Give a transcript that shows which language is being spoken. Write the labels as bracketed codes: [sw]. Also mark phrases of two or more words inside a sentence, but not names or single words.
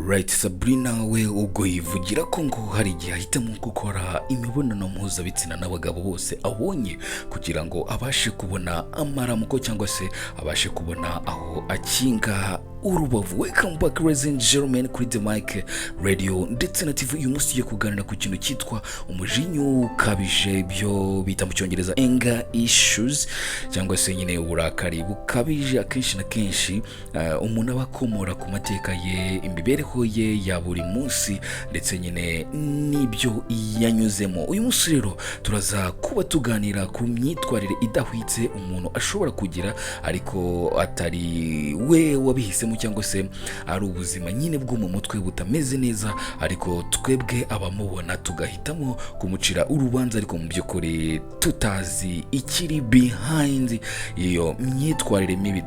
[rw] Alright, Sabrina we ubwo yivugira ko ngo hari igihe ahitamo gukora imibonano mpuzabitsina n'abagabo bose abonye kugira ngo abashe kubona amaramuko cyangwa se abashe kubona aho akinga urubavu. [en] Welcome back ladies and gentlemen [rw] kuri The Mic Radio ndetse na TV. Uyu munsi tugiye kuganira ku kintu cyitwa umujinya ukabije, ibyo bita mu cyongereza [en] anger issues [rw] cyangwa se nyine uburakari bukabije. Akenshi na kenshi umuntu aba akomora ku mateka ye, imibereho ye ya buri munsi ndetse nyine n'ibyo yanyuzemo. Uyu munsi rero turaza kuba tuganira ku myitwarire idahwitse umuntu ashobora kugira ariko atari we wabihisemo, cyangwa se ari ubuzima nyine bwo mu mutwe butameze neza ariko twebwe abamubona tugahitamo kumucira urubanza ariko mu by'ukuri tutazi ikiri behind iyo myitwarire mibi.